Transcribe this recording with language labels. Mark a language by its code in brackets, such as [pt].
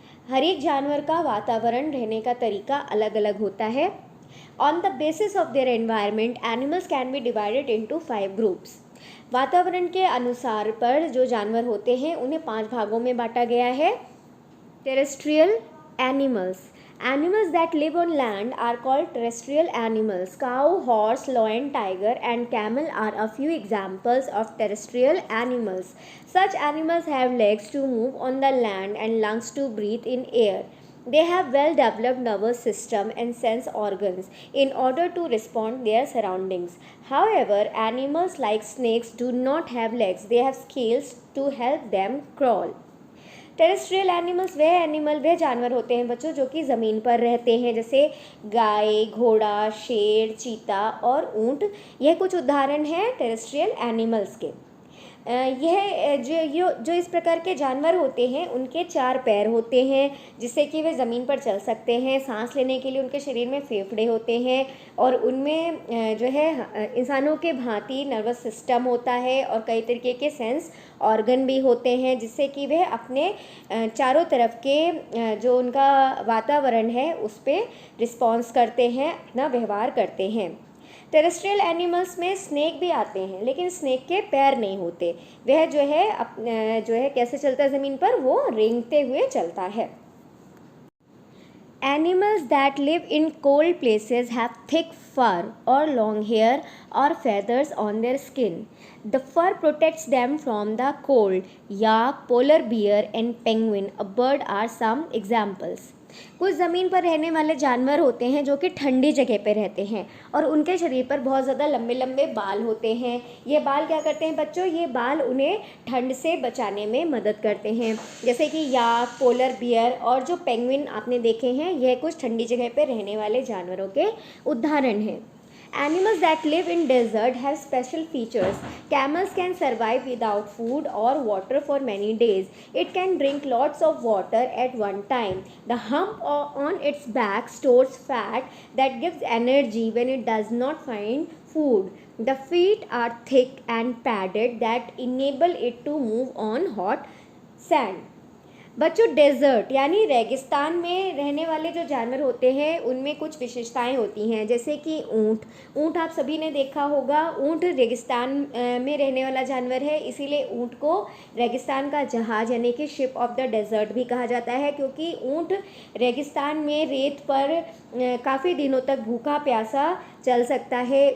[hi] हर एक जानवर का वातावरण रहने का तरीका अलग अलग होता है। [en] On the basis of their environment animals can be divided into 5 groups. [hi] वातावरण के अनुसार पर जो जानवर होते हैं उन्हें 5 भागों में बांटा गया है। [en] Terrestrial animals. Animals that live on land are called terrestrial animals. Cow, horse, lion, tiger and camel are a few examples of terrestrial animals. Such animals have legs to move on the land and lungs to breathe in air. They have well developed nervous system and sense organs in order to respond to their surroundings. However, animals like snakes do not have legs. They have scales to help them crawl. [hi] Terrestrial animals वे जानवर होते हैं बच्चों जो कि ज़मीन पर रहते हैं, जैसे गाय, घोड़ा, शेर, चीता और ऊंट। यह कुछ उदाहरण हैं टेरेस्ट्रियल एनिमल्स के। यह जो इस प्रकार के जानवर होते हैं उनके 4 पैर होते हैं जिससे कि वे ज़मीन पर चल सकते हैं। सांस लेने के लिए उनके शरीर में फेफड़े होते हैं और उनमें जो है इंसानों के भांति नर्वस सिस्टम होता है और कई तरीके के सेंस ऑर्गन भी होते हैं जिससे कि वे अपने चारों तरफ के जो उनका वातावरण है उस पर रिस्पॉन्स करते हैं, अपना व्यवहार करते हैं। टेरेस्ट्रियल एनिमल्स में स्नेक भी आते हैं, लेकिन स्नेक के पैर नहीं होते। वह जो है कैसे चलता है ज़मीन पर, वो रेंगते हुए चलता है। [en] Animals that live in cold places have thick fur or long hair or feathers on their skin. The fur protects them from the cold. Yak, polar bear and penguin, a bird are some examples. [hi] कुछ ज़मीन पर रहने वाले जानवर होते हैं जो कि ठंडी जगह पर रहते हैं और उनके शरीर पर बहुत ज़्यादा लंबे लंबे बाल होते हैं। ये बाल क्या करते हैं बच्चों, ये बाल उन्हें ठंड से बचाने में मदद करते हैं। जैसे कि याक, पोलर बियर और जो पेंगुइन आपने देखे हैं, यह कुछ ठंडी जगह पर रहने वाले जानवरों के उदाहरण हैं। [en] Animals that live in desert have special features. Camels can survive without food or water for many days. It can drink lots of water at one time. The hump on its back stores fat that gives energy when it does not find food. The feet are thick and padded that enable it to move on hot sand. [hi] बच्चों, desert यानी रेगिस्तान में रहने वाले जो जानवर होते हैं उनमें कुछ विशेषताएं होती हैं, जैसे कि ऊंट आप सभी ने देखा होगा। ऊंट रेगिस्तान में रहने वाला जानवर है, इसीलिए ऊंट को रेगिस्तान का जहाज यानी कि [en] ship of the desert [hi] भी कहा जाता है, क्योंकि ऊंट रेगिस्तान में रेत पर काफ़ी दिनों तक भूखा प्यासा चल सकता है।